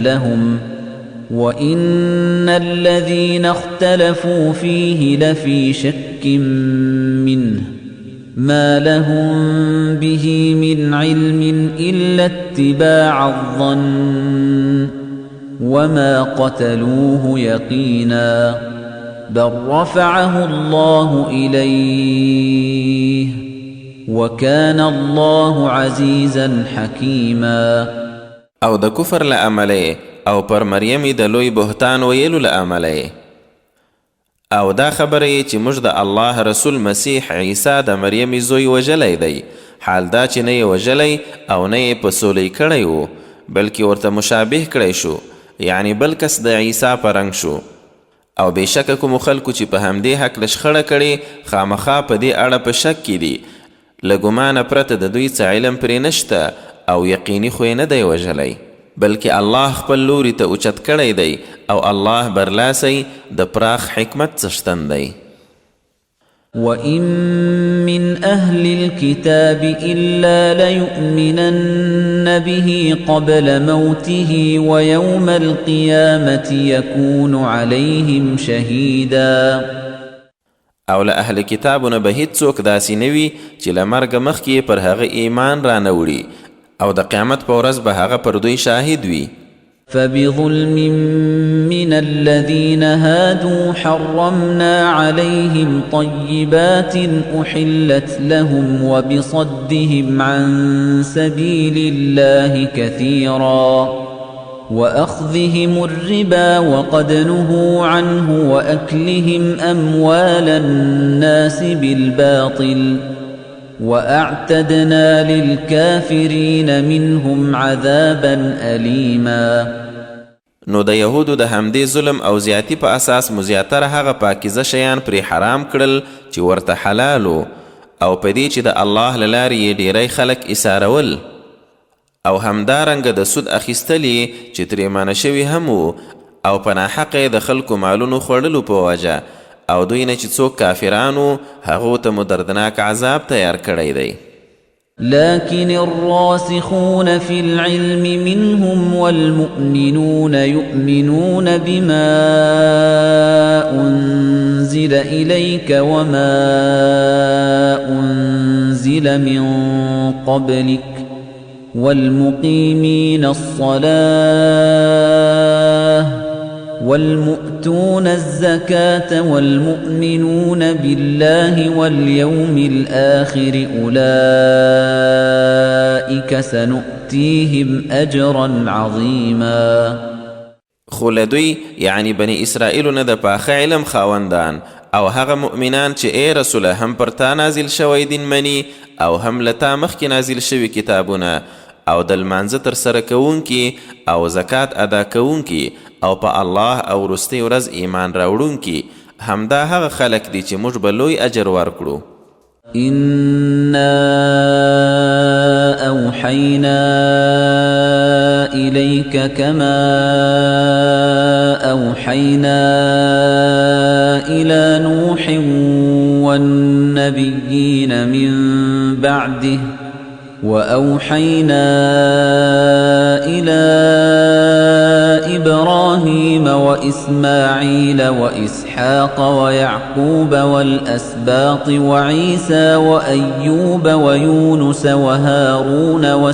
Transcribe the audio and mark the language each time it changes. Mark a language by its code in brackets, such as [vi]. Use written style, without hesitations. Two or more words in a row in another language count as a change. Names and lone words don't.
[ar] لهم وإن الذين اختلفوا فيه لفي شك منه ما لهم به من علم إلا اتباع الظن وما قتلوه يقينا بل رفعه الله إليه وكان الله عزيزا حكيما. [ps] او د کفر له امله او پر مریم د لوی بهتان ویلو له امله او دا خبره چې موږ د الله رسول مسیح عیسی د مریم زوی وژلی دی، حال دا چې نه یې وژلی او نه یې په سولی کړی و، بلکې ورته مشابه کړی شو، یعنی بل کس د عیسی په رنګ شو. او بېشکه کومو خلکو چې په همدې هکله شخړه کړې خامخا په دې اړه په شک کې دي، له ګمانه پرته د دوی څه علم پرې نشته او یقیني خو یې نه دی وژلی، بلکې الله خپل لوري ته اوچت کړی دی او الله برلاسی د پراخ حکمت څښتن دی. [ar] وَإِن مِّنْ أَهْلِ الْكِتَابِ إِلَّا لَيُؤْمِنَنَّ بِهِ قَبْلَ مَوْتِهِ وَيَوْمَ الْقِيَامَةِ يَكُونُ عَلَيْهِمْ شَهِيدًا. [ps] او له اهل کتابونه به هیڅوک داسې نه وي چې له مرګه مخکې پر هغه ایمان رانه وړي او د قیامت په ورځ به هغه پر دوی شاهد وي. [ar] فبظلم من الذين هادوا حرمنا عليهم طيبات أحلت لهم وبصدهم عن سبيل الله كثيرا وأخذهم الربا وقد نهوا عنه وأكلهم أموال الناس بالباطل وَأَعْتَدْنَا لِلْكَافِرِينَ مِنْهُمْ عَذَابًا أَلِيمًا. [ps] نو د یهودو د همدې ظلم او زیاتی په اساس مو زیاتره هغه پاکیزه شیان پرې حرام کړل چې ورته حلالو، او په دې چې د الله له لارې یې ډیری خلک ایسارول، او همدارنګه د سود اخیستلې چې ترې منع شوي هم وو، او په ناحقه د خلکو مالونو خوړلو په وجه، او دوی نه چې څوک کافرانو هغو ته مو دردناک عذاب تیار کړی دی. [ar] لكن الراسخون في العلم منهم والمؤمنون يؤمنون بما أنزل إليك وما أنزل من قبلك والمقيمين الصلاة والمؤتون الزكاة والمؤمنون بالله واليوم الآخر أولئك سنؤتيهم أجرا عظيما. [ps] خو لدوی یعنی بنی اسرائیلو نه د پاخه علم خاوندان او هغه مؤمنان چې ای رسوله هم پر تا نازل شوی دین منی او هم لتا مخکې نازل شوي کتابونه او د لمانځه ترسره کوونکي او زکات ادا کوونکي او په الله او وروستۍ ورځ ایمان راوړونکي، همدا هغه خلک دي چې موږ به لوی اجر ورکړو. [ar] إنا أوحينا إليك كما أوحينا إلى نوح والنبيين من بعده وأوحينا إلى إبراهيم وإسماعيل وإسحاق ويعقوب والأسباط وعيسى وأيوب ويونس وهارون